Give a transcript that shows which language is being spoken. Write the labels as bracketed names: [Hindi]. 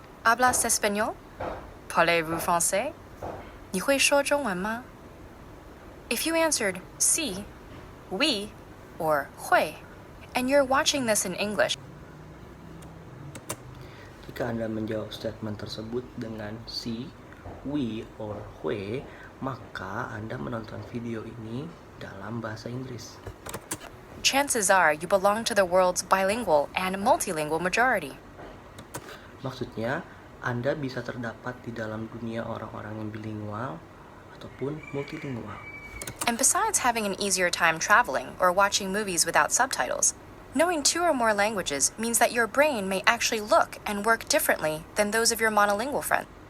[Spanish] Hablas español? [French] Parlez-vous français? [Chinese] 你会说中文吗? [English] If you answered sí, oui, or 会, and you're watching this in English, [Indonesian] Jika Anda menjawab statement tersebut dengan si, we, or hui, maka Anda menonton video ini dalam bahasa Inggris. [English] chances are you belong to the world's bilingual and multilingual majority. [Indonesian] Maksudnya, Anda bisa terdapat di dalam dunia orang-orang yang bilingual ataupun multilingual. [English] And besides having an easier time traveling or watching movies without subtitles, knowing 2 or more languages means that your brain may actually look and work differently than those of your monolingual friends.